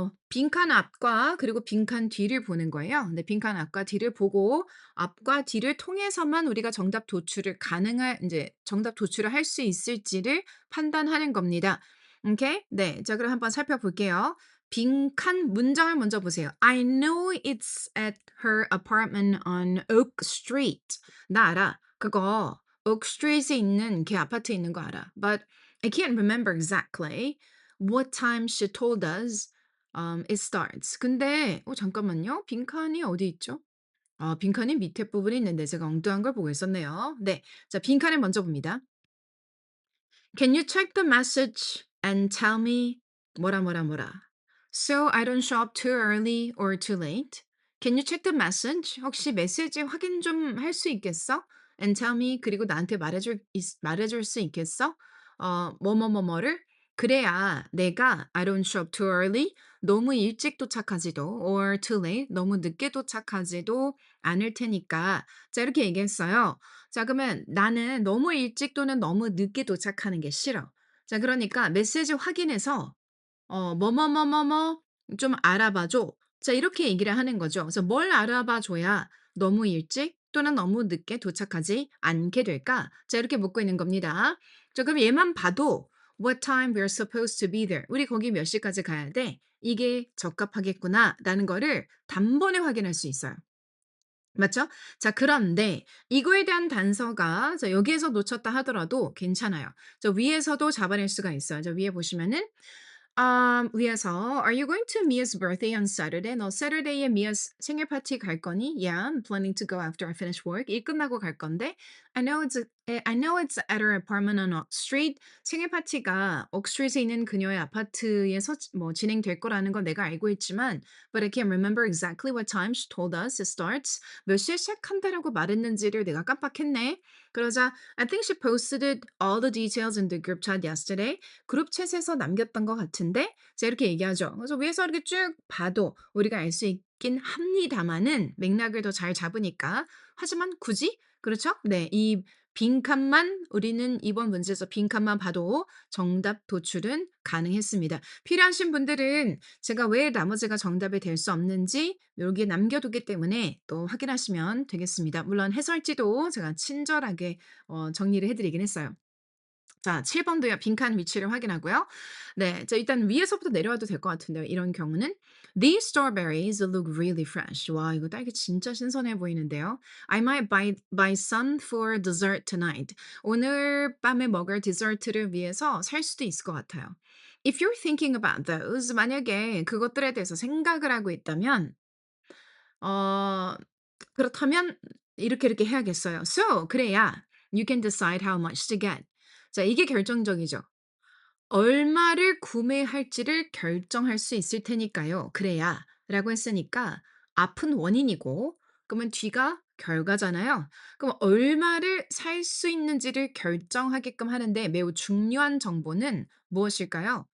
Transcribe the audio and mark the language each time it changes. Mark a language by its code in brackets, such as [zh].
[ko] 빈칸 앞과 그리고 빈칸 뒤를 보는 거예요. 근데 빈칸 앞과 뒤를 보고 앞과 뒤를 통해서만 우리가 정답 도출을 가능할 인제 정답 도출을 할 수 있을지를 판단하는 겁니다. 오케이? 네. 자 그럼 한번 살펴볼게요. 빈칸 문장을 먼저 보세요. [en] I know it's at her apartment on Oak Street. [ko] 나 알아. 그거 Oak Street에 있는 걔 아파트에 있는 거 알아. [en] But I can't remember exactly what time she told us it starts. [ko] 근데 잠깐만요. 빈칸이 어디 있죠? 빈칸이 밑에 부분에 있는데 제가 엉뚱한 걸 보고 있었네요. 네. 자 빈칸을 먼저 봅니다. [en] Can you check the message and tell me [ko] 뭐라 뭐라 뭐라. [en] So I don't show up too early or too late. Can you check the message? [ko] 혹시 메시지 확인 좀 할 수 있겠어? [en] And tell me [ko] 그리고 나한테 말해줄 수 있겠어? 뭐뭐뭐뭐를 그래야 내가 [en] I don't show up too early [ko] 너무 일찍 도착하지도 [en] or too late [ko] 너무 늦게 도착하지도 않을 테니까 자 이렇게 얘기했어요. 자 그러면 나는 너무 일찍 또는 너무 늦게 도착하는 게 싫어. 자 그러니까 메시지 확인해서 "뭐뭐뭐뭐뭐 좀 알아봐 줘." 자 이렇게 얘기를 하는 거죠. 그래서 뭘 알아봐 줘야 너무 일찍 또는 너무 늦게 도착하지 않게 될까? 자 이렇게 묻고 있는 겁니다. 자 그럼 얘만 봐도 [en] "What time we're supposed to be there." [ko] 우리 거기 몇 시까지 가야 돼? 이게 적합하겠구나라는 거를 단번에 확인할 수 있어요. 맞죠? 자 그런데 이거에 대한 단서가 자 여기에서 놓쳤다 하더라도 괜찮아요. 저 위에서도 잡아낼 수가 있어요. 저 위에 보시면은 위에서 [en] "Are you going to Mia's birthday on Saturday?" [ko] 너 Saturday에 미아 생일 파티 갈 거니? [en] "Yeah, I'm planning to go after I finish work." [ko] 일 끝나고 갈 건데 [en] I know it's at her apartment on Oak Street. [ko] 생일 파티가 옥 스트리트에 있는 그녀의 아파트에서 뭐 진행될 거라는 건 내가 알고 있지만 [en] But I can't remember exactly what time she told us it starts. [ko] 몇 시에 시작한다라고 말했는지를 내가 깜빡했네. 그러자 [en] I think she posted all the details in the group chat yesterday. [ko] 그룹 챗에서 남겼던 것 같은데 자 이렇게 얘기하죠. 그래서 위에서 이렇게 쭉 봐도 우리가 알 수 있긴 합니다마는 맥락을 더 잘 잡으니까. 하지만 굳이 그렇죠? 네. 이 빈칸만 우리는 이번 문제에서 빈칸만 봐도 정답 도출은 가능했습니다. 필요하신 분들은 제가 왜 나머지가 정답이 될 수 없는지 여기에 남겨두기 때문에 또 확인하시면 되겠습니다. 물론 해설지도 제가 친절하게 정리를 해 드리긴 했어요. 자 7 번도요. 빈칸 위치를 확인하고요. 네. 자 일단 위에서부터 내려와도 될 것 같은데요. 이런 경우는 [en] "These strawberries look really fresh." [ko] 와 이거 딸기 진짜 신선해 보이는데요. [en] "I might buy some for dessert tonight." [ko] 오늘 밤에 먹을 디저트를 위해서 살 수도 있을 것 같아요. [en] If you're thinking about those [ko] 만약에 그것들에 대해서 생각을 하고 있다면 어 그렇다면 이렇게 해야겠어요. [en] So [ko] 그래야 [en] you can decide how much to get. [ko] 자 이게 결정적이죠. 얼마를 구매할지를 결정할 수 있을 테니까요. 그래야 라고 했으니까 앞은 원인이고 그러면 뒤가 결과잖아요. 그럼 얼마를 살 수 있는지를 결정하게끔 하는데 매우 중요한 정보는 무엇일까요?